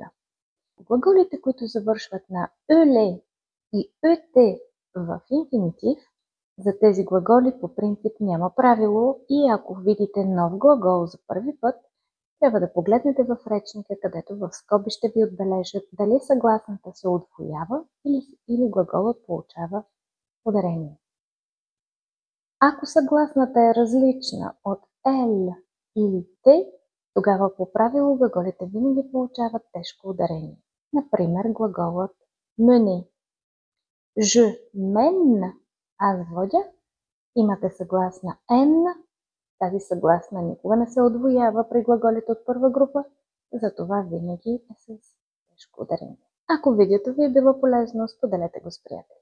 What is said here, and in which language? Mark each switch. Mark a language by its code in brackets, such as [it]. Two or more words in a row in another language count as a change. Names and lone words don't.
[bg] Глаголите, които завършват на «еле» и «ете» в инфинитив, за тези глаголи по принцип няма правило и ако видите нов глагол за първи път, трябва да погледнете в речника, където в скоби ще ви отбележат дали съгласната се удвоява или глаголът получава ударение. Ако съгласната е различна от L или T, тогава по правило глаголите винаги получават тежко ударение. Например, глаголът [fr] mener. Je mène, [bg] аз водя, имате съгласна N. Тази съгласна никога не се удвоява при глаголите от първа група, затова винаги е с тежко ударение. Ако видеото ви е било полезно, споделете го с приятели.